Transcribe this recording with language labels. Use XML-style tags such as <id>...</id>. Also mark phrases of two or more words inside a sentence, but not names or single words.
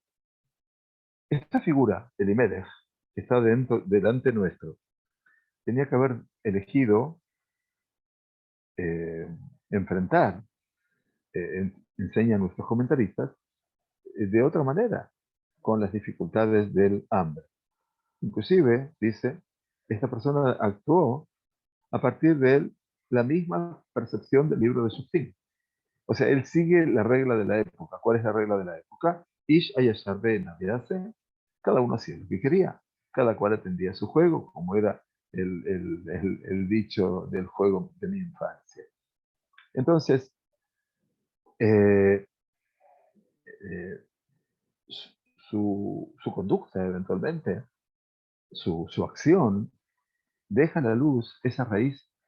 <es>Esta figura, Elimelech, que está delante nuestro, tenía que haber elegido eh, enfrentar, enseñan nuestros comentaristas, de otra manera, con las dificultades del hambre. Inclusive, dice, esta persona actuó a partir de la misma percepción del libro de Shoftim. O sea, él sigue la regla de la época. ¿Cuál es la regla de la época?</es> <he>איש הישר בעיניו,</he> <es>cada uno hacía lo que quería. Cada cual atendía su juego, como era el dicho del juego de mi infancia. Entonces, eh, eh, su conducta eventualmente, su acción, deja a la luz esa raíz</es>